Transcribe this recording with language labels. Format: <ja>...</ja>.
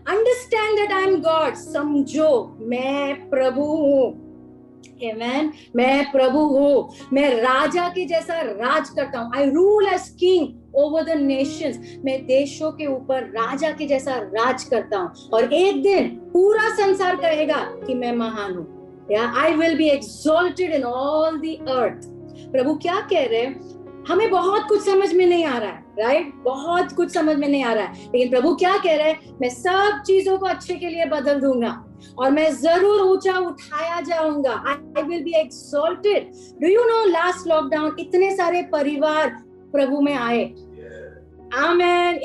<en>understand that I am God,</en> <hi>समझो मैं प्रभु हूँ, आमेन। मैं प्रभु हूँ, मैं राजा के जैसा राज करता हूँ।</hi> <en>I rule as king over the nations,</en> <hi>मैं देशों के ऊपर राजा के जैसा राज करता हूँ, और एक दिन पूरा संसार कहेगा कि मैं महान हूँ।</hi> <en>I will be exalted in all the earth.</en> <hi>प्रभु क्या कह रहे हैं? हमें बहुत कुछ समझ में नहीं आ रहा है, राइट? बहुत कुछ समझ में नहीं आ रहा है, लेकिन प्रभु क्या कह रहे हैं? मैं सब चीजों को अच्छे के लिए बदल दूंगा, और मैं जरूर ऊंचा उठाया जाऊंगा।</hi> <en>I will be exalted. Do you know last lockdown</en> <hi>इतने सारे परिवार प्रभु में आए, आमेन।</hi>